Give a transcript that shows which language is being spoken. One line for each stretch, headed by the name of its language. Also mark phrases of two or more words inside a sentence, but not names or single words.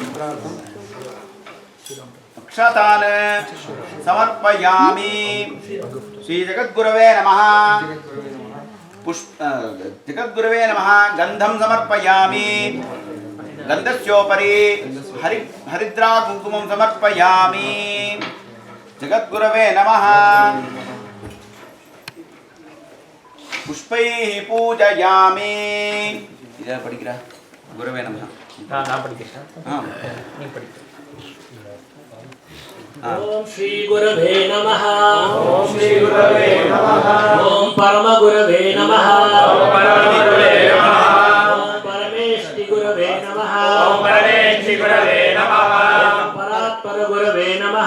Sanskrit: अक्षतान् समर्पयामि श्री जगद्गुरवे नमः जगद्गुरवे नमः गन्धं समर्पयामि गन्धस्योपरि हरिद्रा कुङ्कुमं समर्पयामि जगद्गुरवे नमः पुष्पैः पूजयामि
Hindi: इधर पढ़िக்கிறா
Sanskrit: गुरवे नमः
Tamil: நான் படிக்கிறேன் நீ படி
Sanskrit: ओम श्री गुरवे नमः ओम श्री गुरवे नमः ओम परम गुरवे नमः ओम परम गुरवे नमः ओम परमेष्टि गुरवे नमः ओम परमेष्टि गुरवे नमः ओम परात्पर गुरवे नमः